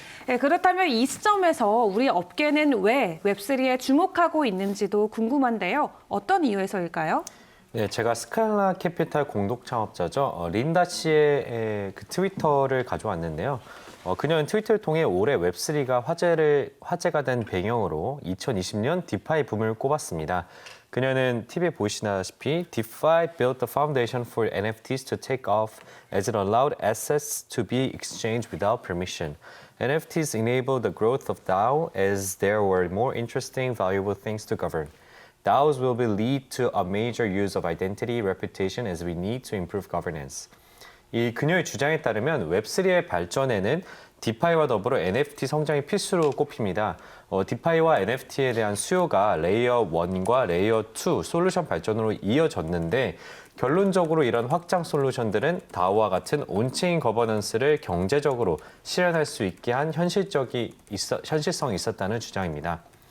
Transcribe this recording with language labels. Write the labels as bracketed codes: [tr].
[ko] 네, 그렇다면 이 시점에서 우리 업계는 왜 웹3에 주목하고 있는지도 궁금한데요. 어떤 이유에서일까요? 네, 제가 스칼라 캐피탈 공동 창업자죠. 린다 씨의 그 트위터를 가져왔는데요. 그녀는 트위터를 통해 올해 웹3가 화제가 된 배경으로 2020년 디파이 붐을 꼽았습니다. 그녀는 TV에 보시다시피 [en] DeFi built the foundation for NFTs to take off as it allowed assets to be exchanged without permission. NFTs enabled the growth of DAO as there were more interesting, valuable things to govern. DAOs will be lead to a major use of identity reputation as we need to improve governance. [ko] 이 그녀의 주장에 따르면 웹3의 발전에는 디파이와 더불어 NFT 성장이 필수로 꼽힙니다. 디파이와 NFT에 대한 수요가 레이어 1과 레이어 2 솔루션 발전으로 이어졌는데 결론적으로 이런 확장 솔루션들은 DAO와 같은 온체인 거버넌스를 경제적으로 실현할 수 있게 한 현실성이 있었다는 주장입니다.